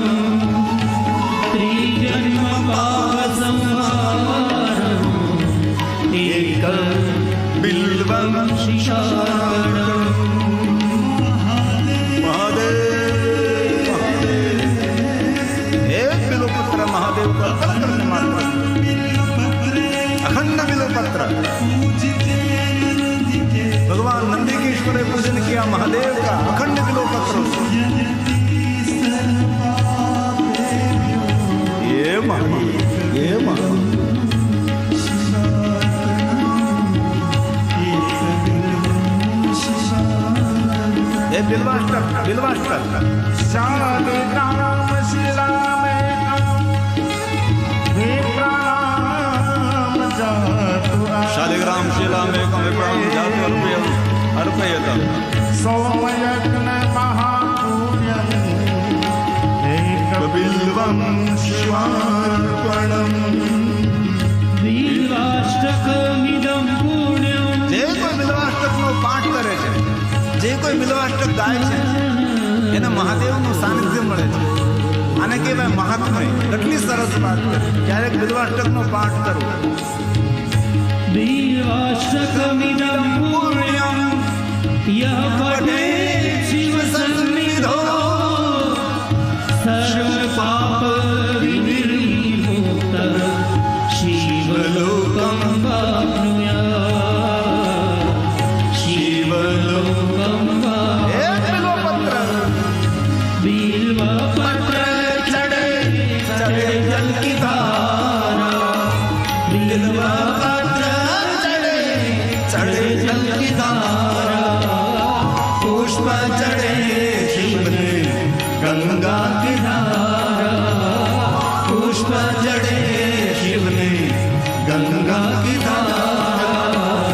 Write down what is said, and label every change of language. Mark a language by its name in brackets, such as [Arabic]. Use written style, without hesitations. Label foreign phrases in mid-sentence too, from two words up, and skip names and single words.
[Sanskrit] ત્રિજન્મ પાપ સંહારમ એકમ બિલ્વમ શિશારણમ. મહાદેવ મહાદેવ. [Hindi] એક બિલ્વપત્ર મહાદેવ का पत्र मात्र, अखंड बिल्वपत्र. भगवान नंदिकेश्वर ने पूजन किया महादेव का अखंड बिल्वपत्र. ये महादेव, ये महादेव. ये बिल्वाष्टक बिल्वाष्टक. [Sanskrit] शालिग्राम शिलामेकं विप्राणां जातु शालिग्राम शिलामेकं विप्राणां जातु अर्पयतम्. सोमयज्ञ महापूर्यम् बिल्वं शिवार्पणम्. बिल्वाष्टकमिदं पुण्यं [Gujarati] જે કોઈ બિલ્વાષ્ટકનો પાઠ કરે છે, જે કોઈ બિલ્વાષ્ટક ગાય છે, એને મહાદેવનું સાનિધ્ય મળે છે. આને કહેવાય મહાત્મય. કેટલી સરસ વાત છે. ક્યારેક બિલ્વાષ્ટકનો પાઠ કરવો. [Sanskrit] बिल्वाष्टकमिदं पुण्यं यः पठेत् शिवसन्निधौ सर्वपाप विनिर्मुक्तः शिवलोकं वाप्नुयात्. शिवलोकं [Gujarati] એક બિલ્વપત્ર. [Hindi] बिल्वपत्र चढ़े चढ़े जल की धारा, बिल्वपत्र चढ़े चढ़े जल की धारा, पुष्प चढ़े शिवने गंगा की धारा, पुष्प चढ़े शिवने गंगा की धारा.